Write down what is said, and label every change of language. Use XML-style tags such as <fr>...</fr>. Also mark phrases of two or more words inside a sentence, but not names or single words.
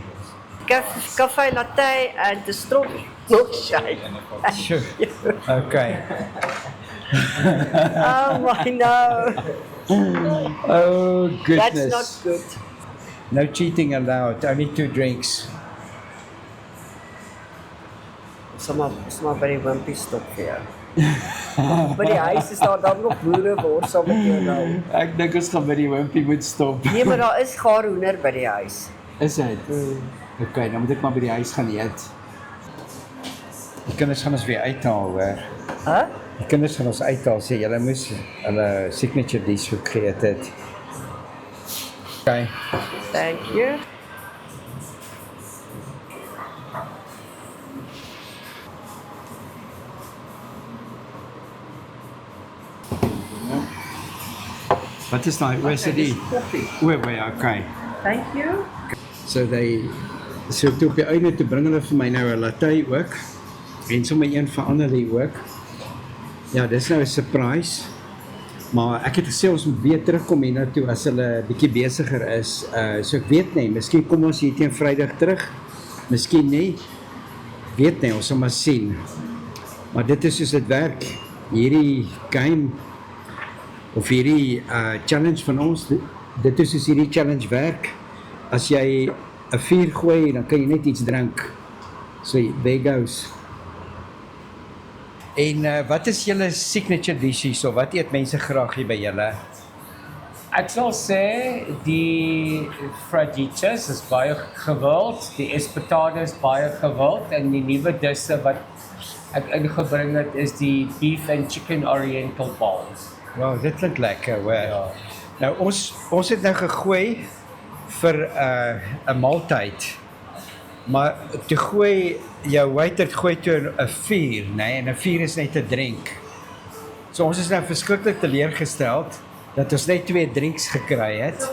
<en>Cafe latte and the strawberry milkshake. Sure. Okay. Oh my no. Oh goodness. That's not good. No cheating allowed. Only 2 drinks.</en> <af>Sommer by die wimpie stop vir jou. By die huis is daar dan nog boere word saam met jou nou. Ek dink ons gaan by die wimpie moet stop. Nee, maar daar is gaar hoender by die huis. Is dit? Okay, dan moet ek maar by die huis gaan eet. Die kinders gaan ons weer uithaal, hoor. Huh? Die kinders gaan ons uithaal, sê julle moes hulle</af> <en>signature dish</en> <af>ook geëet het.</af> <en>Okay. Thank you.</en> <af>Wat is daai OCD?</af> <en>Okay. Thank you.</en> <af>So toe op die einde toe bring hulle vir my nou 'n latte ook. En sommer een van Annelie ook. Ja, dis nou 'n surprise. Maar ek het gesê ons moet weer terugkom hiernatoe as hulle bietjie besiger is. So ek weet nie, miskien kom ons hier teen Vrydag terug. Miskien nie. Weet nie, ons sal maar sien. Maar dit is soos dit werk. Hierdie game of hierdie challenge van ons, dit is soos hierdie challenge werk. As jy 'n vuur gooi, dan kan jy net iets drink.</af> <en>So there goes.</en> <af>En wat is julle signature dishes of wat eet mense graag hier by julle? Ek sal sê die fajitas is baie gewild, die espetade is baie gewild en die nuwe disse wat ek ingebring het is die</af> <en>beef and chicken oriental balls.</en> <af>Wow, dit klink lekker, hoor. Ja. Nou ons het nou gegooi vir 'n maaltyd. Maar toe gooi jou waiter gooi toe 'n vuur, nee, en 'n vuur is net 'n drink. So ons is nou verskriklik teleurgesteld dat ons net 2 drinks gekry het.</af>